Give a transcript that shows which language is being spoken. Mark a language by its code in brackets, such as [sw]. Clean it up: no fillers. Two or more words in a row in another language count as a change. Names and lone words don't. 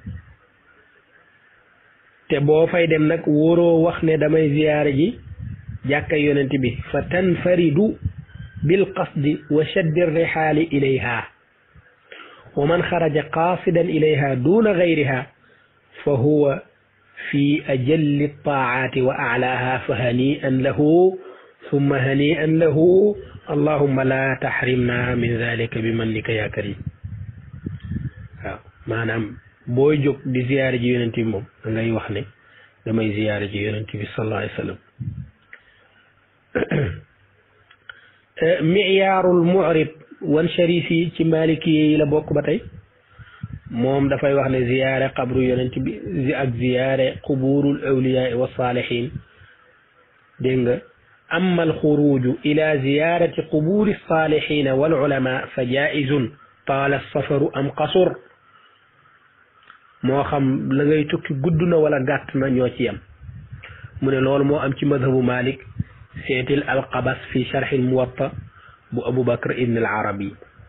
[wo] te boo fay dem nag wóoroo wax ne damay ziyaare ji jàkka yonent bi [ar] فتنفرد بالقصد وشد الرحال إليها ومن خرج قاصدا إليها دون غيرها فهو في أجل طاعة وأعلاها فهنيئا له ثم هنيئا له اللهم لا تحرمنا من ذلك بمنك يا كريم [wo] waaw maanaam booy jóg di ziyaare ji yonent bi [ar] moom da ngay wax ne damay ziyaare ji yonent bi صلى الله عليه وسلم [wo] miyaarul mu'rib wan sharif yi ci maliki yi la bokk ba tey moom dafay wax ne ziyaare qabru yonent bi ak ziyaare [ar] قبور الأولياء والصالحين [wo] dégg nga [ar] أما الخروج إلى زيارة قبور الصالحين والعلماء فجائز طال السفر أم قصر [wo] moo xam la ngay tukki gudd na wala gàtt na ñoo ci yam mu ne loolu moo am ci madhabu Malik seetil alqabas fi sharh al muwatta bu Abu Bakr ibn al Arabi